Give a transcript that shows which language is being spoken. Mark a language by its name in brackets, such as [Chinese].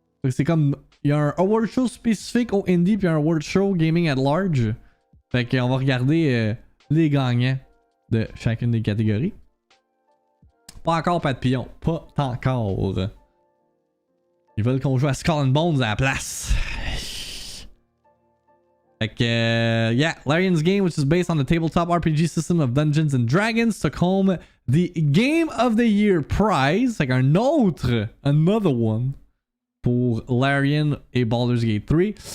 [French] C'est comme, il y a un award show spécifique au indie puis un award show [English] gaming at large. [French] Fait qu'on va regarder les gagnants de chacune des catégories. Pas encore papillon. Pas encore. Ils veulent qu'on joue à Skull and Bones à la place. Fait que, [English] yeah, Larian's game, which is based on the tabletop RPG system of Dungeons and Dragons, took home the Game of the Year prize. [French] Fait qu'un autre, [English] another one, [French] pour Larian et Baldur's Gate 3.